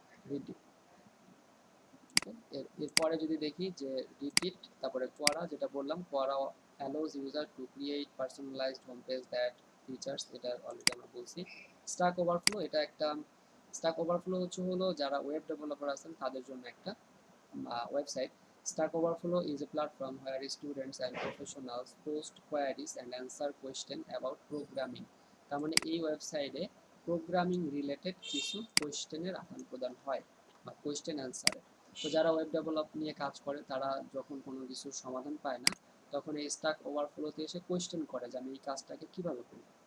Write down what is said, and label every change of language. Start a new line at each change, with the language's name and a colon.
Bangla: রিডিট, এরপরে যদি দেখি যে রিডিট, তারপরে কোয়ারা, যেটা বললাম কোয়ারা allows user to create personalised home page that features, এটা অলরেডি আমরা বলছি। স্ট্যাক ওভারফ্লো, এটা একটা, স্ট্যাক ওভারফ্লো হলো যারা ওয়েব ডেভেলপার আছেন তাদের জন্য একটা website.
English: Stack Overflow is a platform where students and professionals post queries and answer questions about programming.
Bangla: তার মানে এই ওয়েবসাইটে প্রোগ্রামিং রিলেটেড কিছু কোয়েশ্চেনের আদান প্রদান হয় বা কোয়েশ্চেন অ্যান্সারের। তো যারা ওয়েব ডেভেলপ নিয়ে কাজ করে তারা যখন কোনো কিছুর সমাধান পায় না, তখন এই স্ট্যাক ওভারফ্লোতে এসে কোয়েশ্চেন করে যে আমি এই কাজটাকে কিভাবে করব।